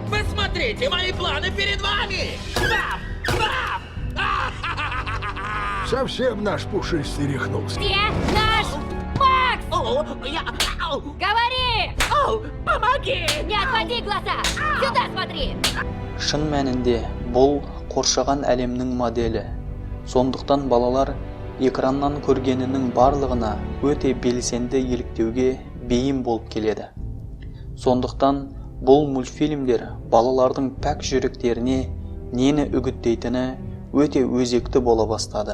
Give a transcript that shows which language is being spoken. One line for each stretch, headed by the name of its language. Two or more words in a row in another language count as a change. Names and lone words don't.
Russian: Посмотрите, мои планы перед вами! Совсем наш пушистый рехнулся. Где наш Макс? Говори! Помоги! Не отводи глаза! Сюда смотри!
Kazakh: Шын мәнінде бұл қоршаған әлемнің моделі. Сондықтан балалар экраннан көргенінің барлығына өте белсенді еліктеуге бейім болып келеді. Сондықтан бұл мультфильмдер балалардың пәк жүректеріне нені үгіттейтіні өте өзекті бола бастады.